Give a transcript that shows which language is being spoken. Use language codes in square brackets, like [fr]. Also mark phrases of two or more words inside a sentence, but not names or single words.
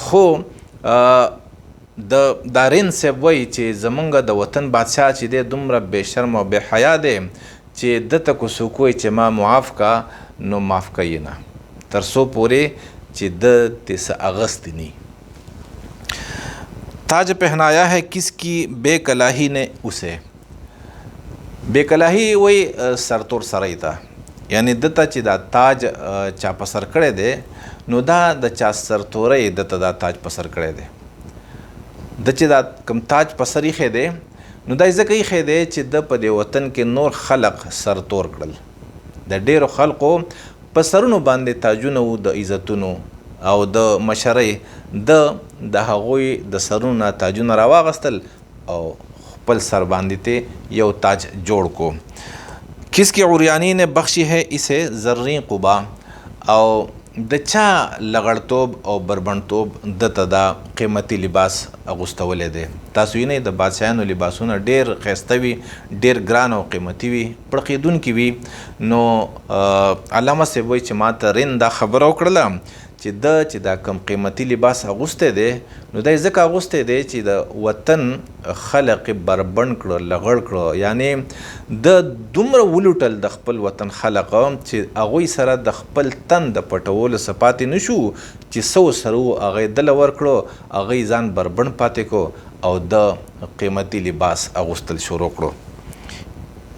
[ps] خو د دارین صاحب وایي چې زمونږ د وطن بادشاه چې دی دومره بې شرم او بې حیا دی چې ده ته که څوک وایي چې ما معاف که، نو معاف کوي نه، تر څو پورې چې ده ترې څه اغوستی نی. [ur] تاج پہنایا ہے کس کی بے کلاہی نے اسے. [ps] بے کلاہی وایي سرتور سړی ته، یعنی ده ته چې دا تاج چا په سر کړی دی نو دا د چا سرتوری ده ته دا تاج په سر کړی دی. ده چې دا کوم تاج په سر ایښی دی نو دا یې ځکه ایښی دی چې ده په دې وطن کې نور خلق سرتور کړل. د ډیرو خلقو په سرونو باندې تاجونه وو د عزتونو او د مشرۍ، د هغوی د سرونو نه تاجونه راواغستل او خپل سر باندې ته یو تاج جوړ کو. [ur] کس کی عریانی نے بخشی ہے اسے زرین قبا، [ps] او د چا لغړتوب او بربنډتوب ده ته دا قیمتي لباس اغوستولی دی. تاسو وینئ د بادشاهانو لباسونه ډیر ښایسته وي، ډیر ګران او قیمتي وي، پړقېدونکي وي. نو علامه صاحب وایي چې ما ته رین دا خبره وکړله چې ده چې دا کم قیمتي لباس اغوستی دی نو دا یې ځکه اغوستی دی چې د وطن خلق یې بربنډ کړه، لغړ کړه، یعنی د دومره ولوټل د خپل وطن خلق چې هغوی سره د خپل تن د پټولو څه پاتې نه شو، چې څه سره و هغه یې دله ورکړو، هغه یې ځان بربنډ پاتې کړو او د قیمتي لباس اغوستل شروع کړو.